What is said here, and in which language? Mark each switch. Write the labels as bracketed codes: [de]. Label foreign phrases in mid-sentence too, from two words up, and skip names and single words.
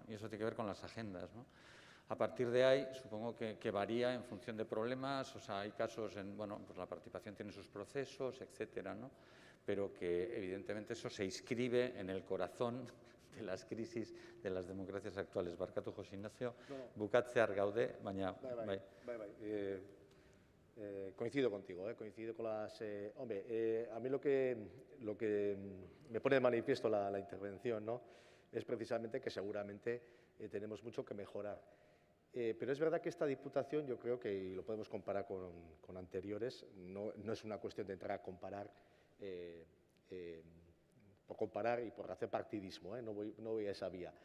[es] Y eso tiene que ver con las agendas, ¿no? A partir de ahí, supongo que varía en función de problemas, o sea, hay casos bueno, pues la participación tiene sus procesos, etcétera, ¿no? Pero que evidentemente eso se inscribe en el corazón de las crisis de las democracias actuales. [eu] Barkatu, José Ignacio, bukatzear gaude, baina... Bai. [es] Coincido contigo, coincido con las... hombre, a mí lo que me pone de manifiesto la intervención, ¿no?, es precisamente que seguramente tenemos mucho que mejorar. Pero es verdad que esta Diputación, yo creo que, y lo podemos comparar con anteriores, no es una cuestión de entrar a comparar por comparar y por hacer partidismo, no voy a esa vía.